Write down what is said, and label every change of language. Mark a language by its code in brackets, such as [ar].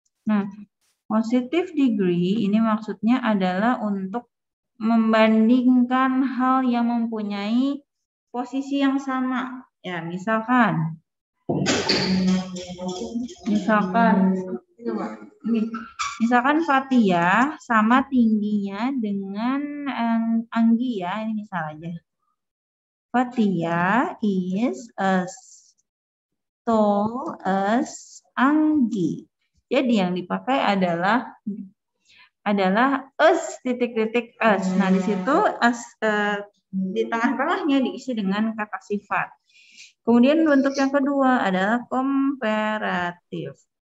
[id] Nah, positive degree ini maksudnya adalah untuk membandingkan hal yang mempunyai posisi yang sama. Ya, misalkan Fatia sama tingginya dengan Anggi ya, ini misal aja. [en] Fatia is as tall as Anggi. [id] Jadi yang dipakai adalah as titik-titik as. Nah, di situ as di tengah-tengahnya diisi dengan kata sifat. Kemudian bentuk yang kedua adalah komparatif.